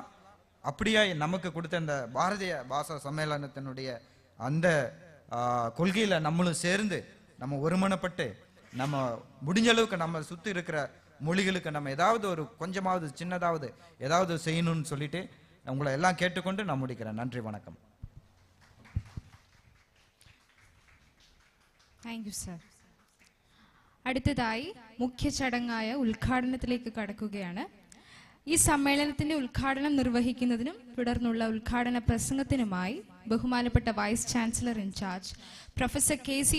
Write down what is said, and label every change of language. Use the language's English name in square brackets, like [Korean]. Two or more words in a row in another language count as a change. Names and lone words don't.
[Tamil] அப்படியே நமக்கு கொடுத்த இந்த பாரதிய பாஷா சம்மேளனத்தினுடைய அந்த கொள்கையில் நம்மளும் சேர்ந்து நம்ம ஒருமனப்பட்டு நம்ம முடிஞ்ச அளவுக்கு நம்ம சுற்றி இருக்கிற மொழிகளுக்கு நம்ம ஏதாவது ஒரு கொஞ்சமாவது சின்னதாவது ஏதாவது செய்யணும்னு சொல்லிட்டு உங்களை எல்லாம் கேட்டுக்கொண்டு நான் முடிக்கிறேன். நன்றி, வணக்கம். [English] Thank you sir. [Malayalam] അടുത്തതായി മുഖ്യ ചടങ്ങായ ഉദ്ഘാടനത്തിലേക്ക് കടക്കുകയാണ്. ഈ സമ്മേളനത്തിന്റെ ഉദ്ഘാടനം നിർവഹിക്കുന്നതിനും തുടർന്നുള്ള ഉദ്ഘാടന പ്രസംഗത്തിനുമായി ബഹുമാനപ്പെട്ട വൈസ് ചാൻസലർ ഇൻചാർജ് പ്രൊഫസർ കെ.സി.